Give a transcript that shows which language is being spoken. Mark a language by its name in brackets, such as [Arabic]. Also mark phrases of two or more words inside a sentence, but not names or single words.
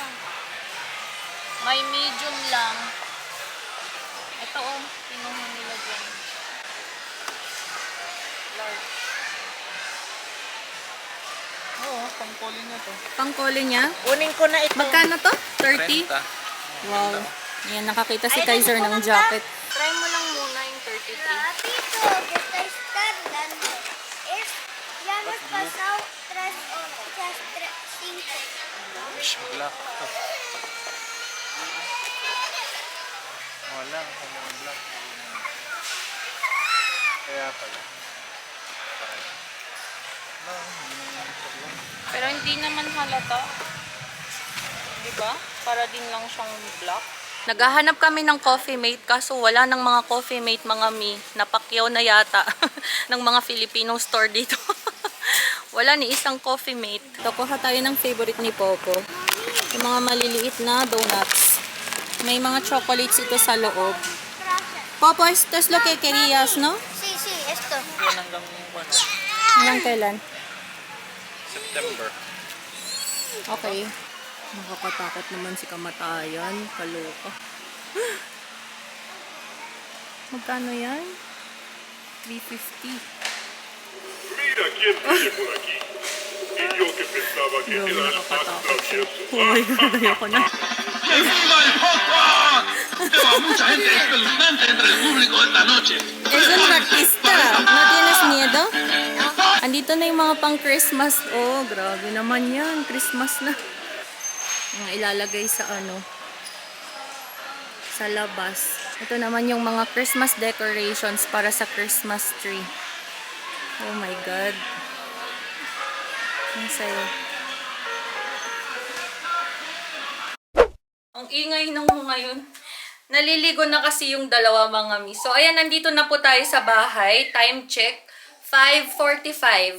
[Filipino] May medium lang. Ito, oh, pinuha nila dyan. Large. Oo, pangkoli niya to. Pangkole niya. Kunin ko na ito. Magkano to? 30? Wow. Ayan, nakakita si Kaiser ng jacket. Try mo lang muna yung 33. [Spanish] Ratito, que está tardando. Es, ya nos pasó 3 horas, 5. [Filipino] Black. Wala, walang black. Kaya pala. Pero hindi naman halata. Diba? Para din lang siyang black. Naghahanap kami ng coffee mate kaso wala ng mga coffee mate mga mi. Napakyaw na yata ng mga Filipino store dito. Wala ni isang coffee mate. Ito, kuha tayo ng favorite ni Popo. Yung mga maliliit na donuts. May mga chocolates ito sa loob. Popo, [Spanish] esto es lo que querías, no? Sí, sí, esto. [Filipino] Yan hanggang ano. Hanggang kailan? September. Okay. Nakakatakot naman si kamatayan. Kaloka. Magkano yan? 350. [Spanish] Mira quién viene por aquí. Y yo que pensaba que [Filipino] Grabe, [Spanish] era el más [Filipino] nakakatakot siya. [Spanish] travieso. [English] Oh my God, [Filipino] ayoko na. [Spanish] ¡Viva el Popo! Lleva mucha gente espeluznante entre el público esta noche. Es un artista. ¿No tienes miedo? [Filipino] Andito na yung mga pang Christmas. Oh, grabe naman yan. Christmas na. Mga ilalagay sa sa labas. Ito naman yung mga [English] Christmas decorations [Filipino] para sa [English] Christmas tree. Oh my God. [Filipino] Ang sayo. Ang ingay nung ngayon. Naliligo na kasi yung dalawa mga mi. So, ayan, nandito na po tayo sa bahay. [English] Time check. 5:45.